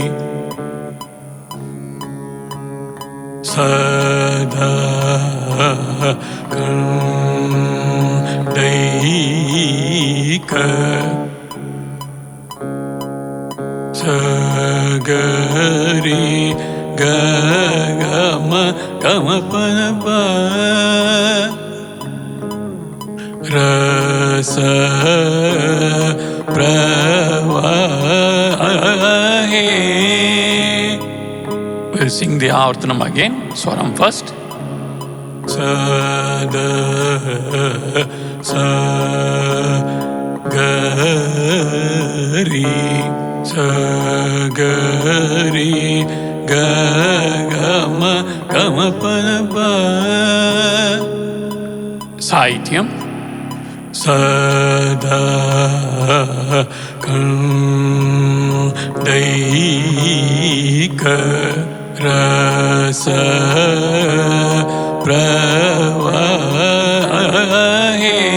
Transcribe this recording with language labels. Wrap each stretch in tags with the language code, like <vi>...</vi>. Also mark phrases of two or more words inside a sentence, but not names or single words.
<sa>sada kandaika sagari gama gama pa rasa pravahe.</sa> <en>We'll sing the Avartanam again. Swaram first. Sa da sa ga ri sa ga ri ga ma pa pa. Sahityam.</en> <sa>Sada kandaika rasa pravahe.</sa>